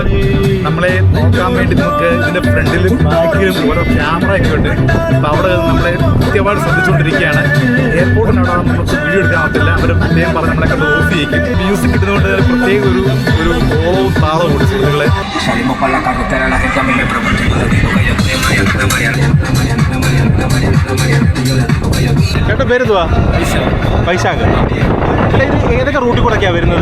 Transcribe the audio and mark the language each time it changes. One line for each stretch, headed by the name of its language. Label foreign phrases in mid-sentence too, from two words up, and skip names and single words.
Malayalam: നമ്മളെ നോക്കാൻ വേണ്ടി നമുക്ക് ഇതിൻ്റെ ഫ്രണ്ടിലും ബാക്കിലും ഓരോ ക്യാമറ ഒക്കെ ഉണ്ട്. അപ്പോൾ അവിടെ നമ്മളെ കൃത്യമായിട്ട് ശ്രദ്ധിച്ചുകൊണ്ടിരിക്കുകയാണ്. എയർപോർട്ടിനവിടെ നമുക്ക് വീഡിയോ എടുക്കാൻ പറ്റില്ല. അവർ പ്രത്യേകം പറഞ്ഞ് നമ്മളെ കണ്ട് ഓഫ് ചെയ്യിക്കും. മ്യൂസിക് ഇടുന്നതുകൊണ്ട് പ്രത്യേക ഒരു ഓളവും താളവും ഉണ്ട് സുഹൃത്തുക്കളെ.
Spanish: Salimos para la carretera, la gente a mí me pregunta y yo le digo que yo estoy
Malayalam: ചേട്ടൻ പേരെന്തുവാ? വൈശാഖ്. ചേട്ടാ ഇത് ഏതൊക്കെ റൂട്ടിൽ കൂടെയൊക്കെയാണ് വരുന്നത്?